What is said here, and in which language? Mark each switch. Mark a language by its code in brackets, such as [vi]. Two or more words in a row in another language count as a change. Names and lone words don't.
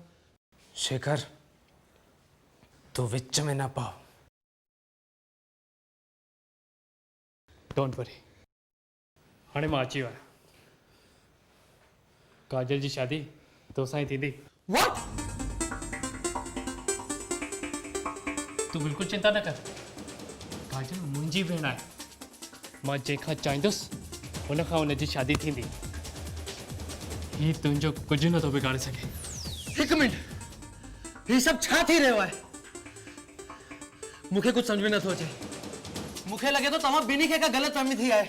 [sd] शेखर तू विच में ना पाओ। [en] don't worry [sd] हाणे मां अची वियो आहियां। काजल जी शादी तोसां ई थींदी। [en] What? [sd] तू बिल्कुल चिंता न कर। काजल मुंहिंजी भेण आहे। मां जंहिंखां चाहींदुसि हुनखां हुनजी शादी थींदी। ही तुंहिंजो कुझु नथो बिगाड़े सघे। हिकु मिनट, ही सभु छा थी रहियो आहे? मूंखे कुझु सम्झ में नथो अचे। मूंखे लॻे थो तव्हां ॿिन्ही खे का ग़लतफ़हमी थी आहे।